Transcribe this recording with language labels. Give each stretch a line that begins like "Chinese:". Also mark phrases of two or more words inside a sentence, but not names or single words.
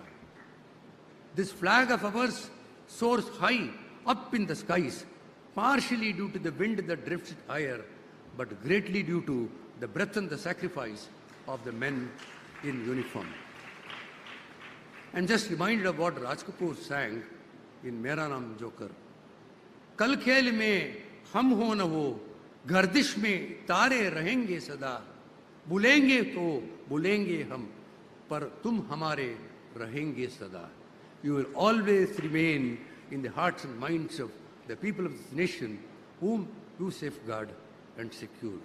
English: This flag of ours soars high up in the skies, partially due to the wind that drifts it higher, but greatly due to the breath and the sacrifice of the men in uniform. And just reminded of what Raj Kapoor sang in Mera Naam Joker.
Hindi: कल खेल में हम हो न हो, गर्दिश में तारे रहेंगे सदा, भूलेंगे तो भूलेंगे हम, पर तुम हमारे रहेंगे सदा.
English: You will always remain in the hearts and minds of the people of this nation whom you safeguard and secure.